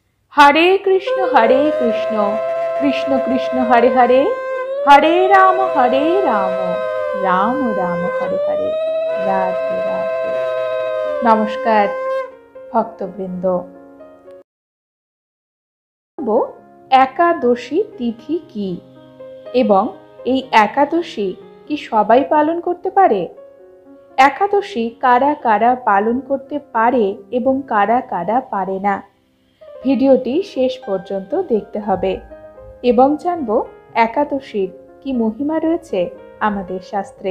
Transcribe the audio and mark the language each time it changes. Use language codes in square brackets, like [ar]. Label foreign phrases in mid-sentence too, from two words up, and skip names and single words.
[sa] हरे कृष्ण कृष्ण कृष्ण हरे हरे, हरे राम राम राम हरे हरे। [hi] राधे राधे। नमस्कार भक्तबृंद। एकादशी तिथि की एवं [bn] এই একাদশী কি সবাই পালন করতে পারে? একাদশী কারা কারা পালন করতে পারে এবং কারা কারা পারে না, ভিডিওটি শেষ পর্যন্ত দেখতে হবে এবং জানব একাদশীর কি মহিমা রয়েছে আমাদের শাস্ত্রে।